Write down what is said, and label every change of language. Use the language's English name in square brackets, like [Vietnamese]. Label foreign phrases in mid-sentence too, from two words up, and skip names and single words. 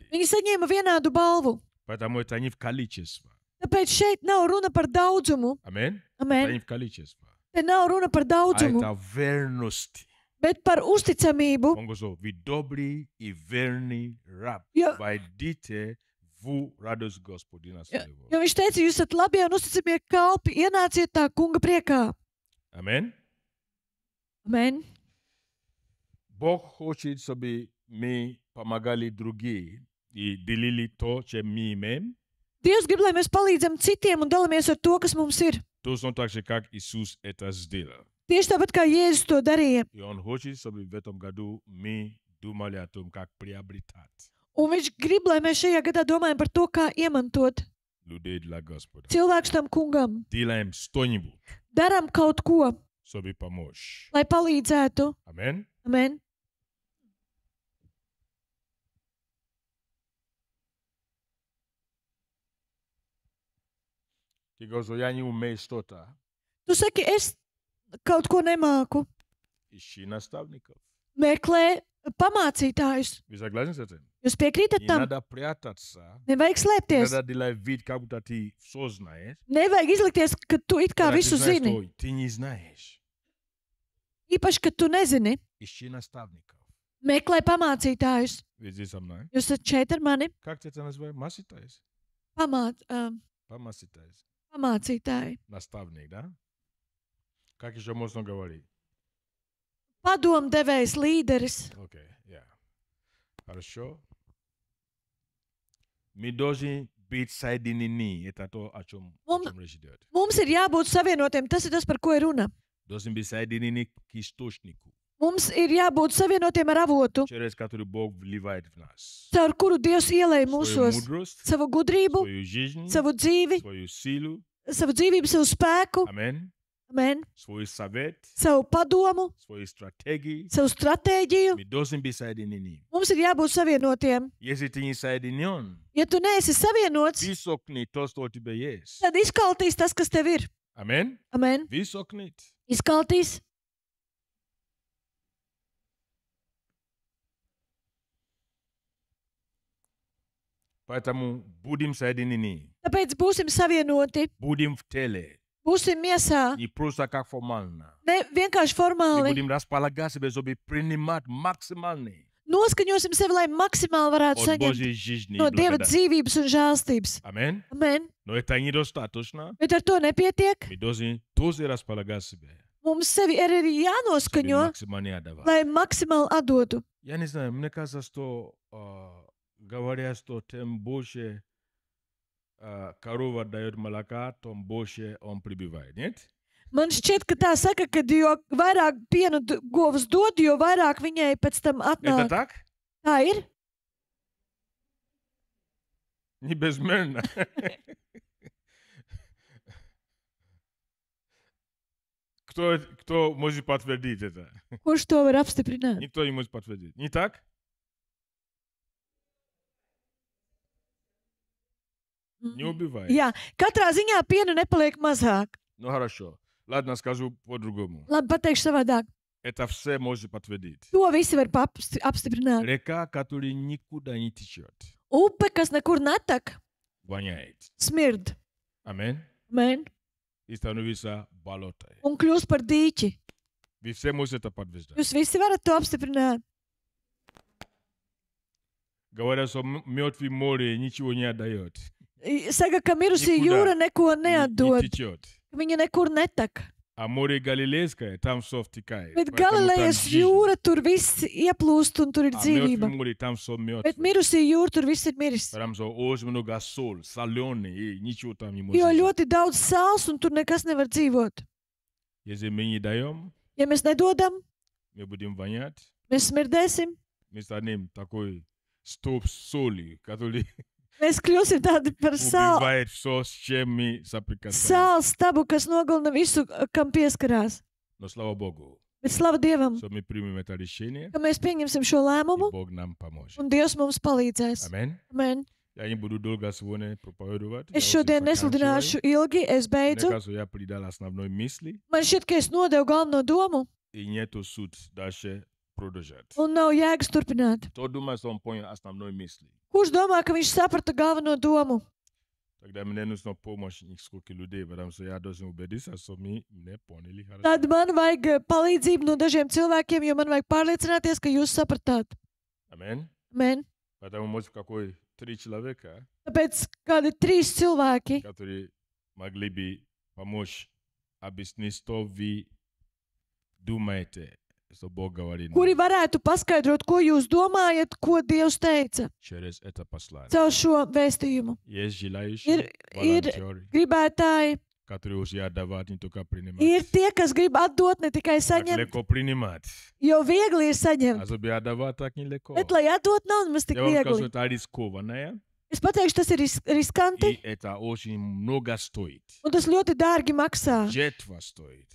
[Latvian] viņi saņēma vienādu balvu. [Russian] Поэтому это не в количестве. [Latvian] Tāpēc šeit nav runa par daudzumu. [Russian] Аминь. Это [Latvian] Amen. [Russian] не в количестве. [Latvian] Te nav runa par [Russian] А [Latvian] daudzumu, [Russian] это верность. [Latvian] bet par uzticamību. [Russian] Он говорит, вы добрый и верный раб. [Latvian] Jo, [Russian] Войдите в радость Господина своего. [Latvian] jo viņš teica, jūs esat labie un uzticamie kalpi, ienāciet tā kunga priekā. [Russian] Аминь. [Latvian] Amen. [Russian] Бог хочет, чтобы мы помогали другим и делили то, чем мы имеем, [Latvian] Dievs grib, lai mēs palīdzam citiem un dalāmies ar to, kas mums ir. [Russian] точно так же, как Иисус это сделал. [Latvian] Tieši tāpat kā Jēzus to darīja. [Russian] И Он хочет, чтобы в этом году мы думали о том, как приобретать [Latvian] Un viņš grib, lai mēs šajā gadā domājam par to, kā iemantot [Russian] людей для Господа. [Latvian] cilvēkus tam kungam. [Russian] Делаем что-нибудь, [Latvian] Darām kaut ko, [Russian] чтобы помочь. [Latvian] lai palīdzētu. [Russian] Аминь. [Latvian] Amen. [Russian] Ты говоришь, я не умею что-то. [Latvian] Tu saki, es kaut ko nemāku. [Russian] Ищи наставников. [Latvian] Meklē pamācītājus. [Russian] Вы согласны с этим? [Latvian] Jūs piekrītat [Russian] Не [Latvian] tam? [Russian] надо прятаться. [Latvian] Nevajag [Russian] Не [Latvian] slēpties. [Russian] надо делать вид, как будто ты все знаешь. [Latvian] Nevajag izlikties, ka tu it kā [Russian] Когда ты [Latvian] visu [Russian] знаешь, [Latvian] zini. [Russian] что ты не знаешь. [Latvian] Īpaši, ka tu nezini. [Russian] Ищи наставников. [Latvian] Meklē pamācītājus. [Russian] Вы здесь со мной? [Latvian] Jūs esat šeit ar mani. [Russian] Как ты это называешь? Маситайс? Помаситайс. [Latvian] Pamācītāji. [Russian] Наставник, да? Как еще можно говорить? [Latvian] Padomdevējs, līderis. [Russian] Окей, Хорошо. Мы должны быть соединены. Это то, о чем речь идет. [Latvian] Mums ir jābūt savienotiem. Tas ir tas, par ko ir runa. [Russian] Должны быть соединены к источнику, [Latvian] Mums ir jābūt savienotiem ar avotu, [Russian] через который Бог вливает в нас. [Latvian] caur kuru Dievs ielēja [Russian] Свою [Latvian] mūsos [Russian] мудрость, [Latvian] savu gudrību, [Russian] свою жизнь, [Latvian] savu dzīvi, [Russian] свою силу. [Latvian] savu dzīvību, savu spēku, [Russian] Аминь. [Latvian] amen, [Russian] Свой совет, [Latvian] savu padomu, [Russian] свои стратегии. [Latvian] savu stratēģiju. [Russian] Мы должны быть соединены. [Latvian] Mums ir jābūt savienotiem. [Russian] Если ты не соединен, [Latvian] Ja tu neesi savienots, [Russian] высокни то, что у тебя есть. [Latvian] tad izkaltīs tas, kas tev ir. [Russian] Аминь. [Latvian] Amen. [Russian] Высокнет. [Latvian] Izkaltīs. [Russian] Поэтому будем соединены. [Latvian] Tāpēc būsim savienoti, [Russian] Будем в теле. [Latvian] būsim miesā, [Russian] Не просто как формально. [Latvian] ne vienkārši [Russian] Мы [Latvian] formāli. [Russian] будем располагать себя, чтобы принимать максимальный [Latvian] Noskaņosim sevi, lai maksimāli varētu [Russian] от [Latvian] saņemt [Russian] Божьей жизни. и [Latvian] no Dieva [Russian] благодати. [Latvian] dzīvības un žēlstības. [Russian] Аминь. [Latvian] Amen. [Russian] Но это недостаточно. [Latvian] Bet ar to nepietiek. [Russian] Мы должны тоже располагать себя, [Latvian] Mums sevi ir arī [Russian] чтобы [Latvian] jānoskaņo, [Russian] максимально отдавать. [Latvian] lai maksimāli atdotu. [Russian] Я не знаю, мне кажется, что говорят, что тем больше корова дает молока, тем больше он прибывает. Нет? [Latvian] Man šķiet, ka tā saka, ka jo vairāk piena govs dod, jo vairāk viņai pēc tam [Russian] Это [Latvian] atnāk. [Russian] так? [Latvian] Tā ir. [Russian] Не безмерно. Кто может подтвердить это? [Latvian] Kurš to var apstiprināt? [Russian] Никто не может подтвердить. Не так? Не убивает. [Latvian] Jā, katrā ziņā piena nepaliek mazāk. [Russian] Ну хорошо. Ладно, скажу по-другому. [Latvian] Labi, pateikšu savādāk. [Russian] Это все может подтвердить. [Latvian] To visi var apstiprināt. [Russian] Река, которая никуда не течет, [Latvian] Upe, kas nekur netek, [Russian] воняет. [Latvian] smird. [Russian] Аминь. [Latvian] Amen. [Russian] И становится болотой. [Latvian] Un kļūst par dīķi. [Russian] Вы все можете это подтверждать. [Latvian] Jūs visi varat to apstiprināt. [Russian] Говорят, что мертвое море ничего не отдает. [Latvian] Saka, ka mirusī [Russian] Nikudā. [Latvian] jūra neko [Russian] Не [Latvian] neatdod. [Russian] течет. [Latvian] Ka viņa nekur netek. [Russian] А море Галилейское, там все втекает. [Latvian] Bet [Russian] Поэтому там [Latvian] Galilejas [Russian] жизнь. [Latvian] jūra tur viss ieplūst un tur ir [Russian] А мертвое [Latvian] dzīvība. [Russian] море, там все [Latvian] Bet [Russian] мертвое. [Latvian] mirusī jūra tur viss ir miris. [Russian] Потому что очень много соль, соленый, и ничего там не может [Latvian] Jo [Russian] жить. [Latvian] ļoti daudz sāls un tur nekas nevar dzīvot. [Russian] Если мы не даем, [Latvian] Ja mēs nedodam, [Russian] мы будем вонять. [Latvian] mēs smirdēsim. [Russian] Мы станем такой столб соли, который [Latvian] Mēs kļūsim tādi par sāls. [Russian] убивает все, с чем мы соприкасаемся. [Latvian] Sāls stabu, kas nogalina visu, kam pieskarās. [Russian] Но слава Богу, [Latvian] Bet slava Dievam, [Russian] что мы примем это решение, [Latvian] ka mēs pieņemsim šo [Russian] и [Latvian] lēmumu [Russian] Бог нам поможет. [Latvian] un Dievs mums palīdzēs. [Russian] Аминь. [Latvian] Amen. [Russian] Я не буду долго сегодня проповедовать. [Latvian] Es šodien nesludināšu ilgi, es [Russian] Мне [Latvian] beidzu. [Russian] кажется, я придал основной мысли, [Latvian] Man šķiet, ka es nodevu galveno domu [Russian] и нету суд дальше продолжать. [Latvian] un nav jēgas turpināt. [Russian] Кто думает, что он понял основной мысли? [Latvian] Kurš domā, ka viņš saprata galveno domu? [Russian] Тогда мне нужна помощь нескольких людей, потому что я должен убедиться, что мы не поняли хорошо. [Latvian] Tad man vajag palīdzību no dažiem cilvēkiem, jo man vajag pārliecināties, ka jūs sapratāt. [Russian] Аминь. [Latvian] Amen. [Russian] Поэтому, может, какой 3 человека, [Latvian] Tāpēc kādi 3 cilvēki, [Russian] которые могли бы помочь объяснить, что вы думаете, что Бог говорит [Latvian] kuri [Russian] нам [Latvian] varētu paskaidrot, ko jūs domājat, ko Dievs teica [Russian] через это послание. [Latvian] caur šo vēstījumu. [Russian] Есть желающие [Latvian] Ir [Russian] волонтеры, [Latvian] gribētāji, [Russian] которые уже отдавать, не только принимать. [Latvian] ir tie, kas grib atdot, ne tikai [Russian] Так [Latvian] saņemt, [Russian] легко принимать. [Latvian] jo viegli ir saņemt. [Russian] А чтобы отдавать, так нелегко. [Latvian] Bet, lai atdot, nav nemaz tik [Russian] Я вам скажу, [Latvian] viegli. [Russian] это рискованное, [Latvian] Es pateikšu, tas ir riskanti, [Russian] и это очень много стоит. [Latvian] un tas ļoti dārgi maksā. [Russian] Жертва стоит.